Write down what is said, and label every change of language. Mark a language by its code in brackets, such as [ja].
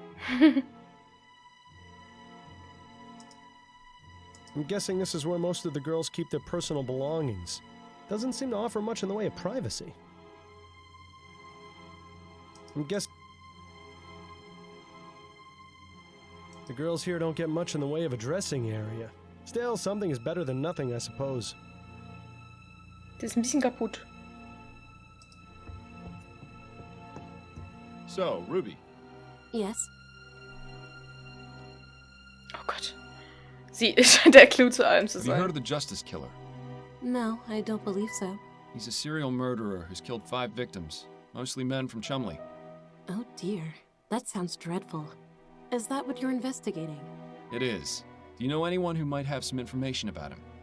[en] I'm guessing this is where most of the girls keep their personal belongings. Doesn't seem to offer much in the way of privacy. I'm guessing the girls here don't get much in the way of a dressing area. Still, something is better than nothing, I suppose. [de] Die ist ein bisschen kaputt. [en] So, Ruby. Yes? [de] Oh Gott. Sie scheint der Clou zu allem zu [en] Have you [de] sein. [en] heard of the Justice Killer? No, I don't believe so. He's a serial murderer who's killed 5 victims, mostly men from Chumley. Oh dear, that sounds dreadful. Is that what you're investigating? It is. Do you know anyone who might have some information about him?